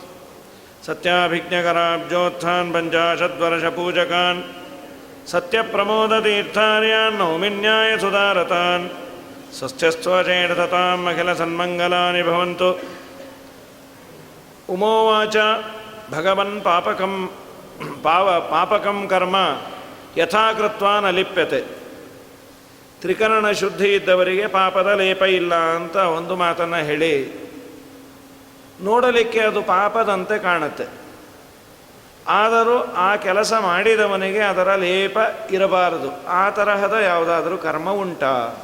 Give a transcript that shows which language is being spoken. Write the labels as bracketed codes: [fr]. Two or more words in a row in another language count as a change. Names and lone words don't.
[sa] सत्याभिज्ञकराब्जोत्थान् पञ्चाशद्वर्षपूजकान् सत्यप्रमोदतीर्थार्यान् नौमिन्याय सुधारतान्. स्वस्थ्यस्त्वचेततां अखिल सन्मङ्गलानि भवन्तु. उमोवाच भगवन् पापकं कर्म यथाकृत्वा न लिप्यते. [kn] ತ್ರಿಕರಣ ಶುದ್ಧಿ ಇದ್ದವರಿಗೆ ಪಾಪದ ಲೇಪ ಇಲ್ಲ ಅಂತ ಒಂದು ಮಾತನ್ನು ಹೇಳಿ, ನೋಡಲಿಕ್ಕೆ ಅದು ಪಾಪದಂತೆ ಕಾಣುತ್ತೆ. ಆದರೂ ಆ ಕೆಲಸ ಮಾಡಿದವನಿಗೆ ಅದರ ಲೇಪ ಇರಬಾರದು. ಆ ತರಹದ ಯಾವುದಾದರೂ ಕರ್ಮ ಉಂಟಾ?